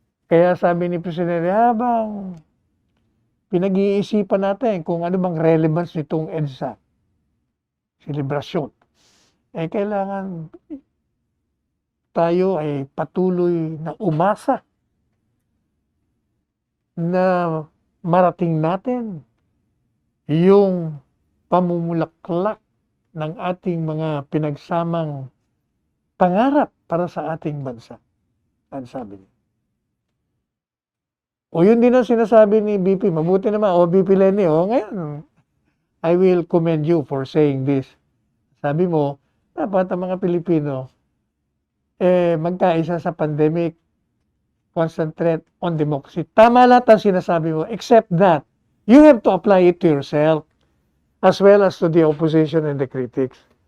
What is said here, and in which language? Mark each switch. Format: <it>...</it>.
<tl>Kaya sabi ni Presidente, habang pinag-iisipan natin kung ano bang relevance nitong EDSA, selebrasyon, kailangan tayo ay patuloy na umasa na marating natin yung pamumulaklak ng ating mga pinagsamang pangarap para sa ating bansa. Ang sabi niya. O yun din ang sinasabi ni BP. Mabuti naman. O BP Lenny, ngayon,</tl> <en>I will commend you for saying this.</en> <tl>Sabi mo, dapat ang mga Pilipino, magkaisa sa pandemic,</tl> <en>concentrate on democracy.</en> <tl>Tama lahat ang sinasabi mo,</tl> <en>except that you have to apply it to yourself as well as to the opposition and the critics.</en>